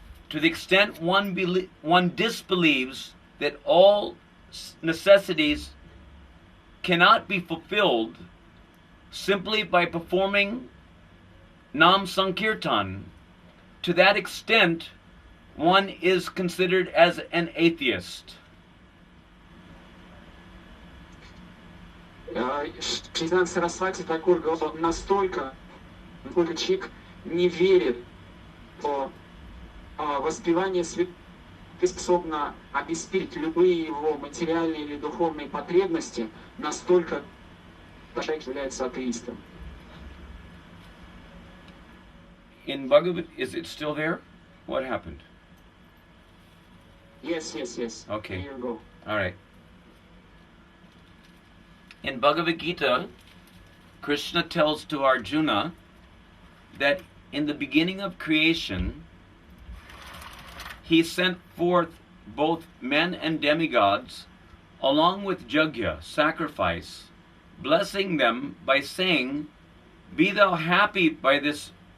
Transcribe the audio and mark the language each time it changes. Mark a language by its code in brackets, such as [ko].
[en] to the extent one disbelieves that all necessities cannot be fulfilled simply by performing Nam Sankirtan, to that extent one is considered as an atheist. [ru] Шрила Сарасвати Такур говорил, настолько человек не верит, что воспевание святых способно обеспечить любые его материальные или духовные потребности, настолько человек является атеистом. [en] In Bhagavad, is it still there? What happened? Yes. Okay. Here you go. All right. In Bhagavad Gita, Krishna tells to Arjuna that in the beginning of creation, he sent forth both men and demigods along with Jagya, sacrifice, blessing them by saying, be thou happy by this